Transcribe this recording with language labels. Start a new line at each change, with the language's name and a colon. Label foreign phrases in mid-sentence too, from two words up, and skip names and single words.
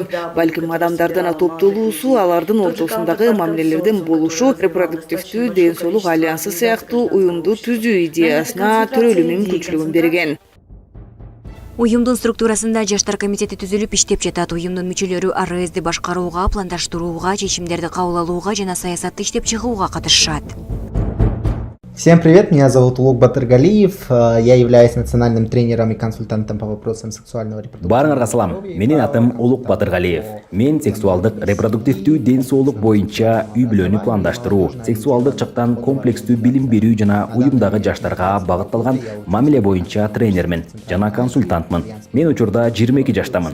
Kyrgyz: Балким адамдардын топтолуусу, алардын ортосундагы мамилелердин болушу репродуктивдүү ден соолук альянсы сыяктуу уюмду түзүү идеясына төрөлүү мүмкүнчүлүгүн берген. Уюмдун структурасында жаштар комитети түзүлүп иштеп жатат. Уюмдун мүчөлөрү РСди башкарууга, пландаштырууга, чечимдерди кабыл алууга жана саясатты иштеп чыгууга катышышат.
Russian: Всем привет, меня зовут Улук Батыргалиев, я являюсь национальным тренером и консультантом по вопросам сексуального репродуктивного.
Kyrgyz: Барыңарга салам, менин атым Улук Батыргалиев. Мен сексуалдык репродуктивдүү ден соолук боюнча үй-бүлөнү пландаштыруу, сексуалдык жактан комплекстүү билим берүү жана уюмдагы жаштарга багытталган мамиле боюнча тренермин жана консультантмын. Мен учурда 22 жаштамын.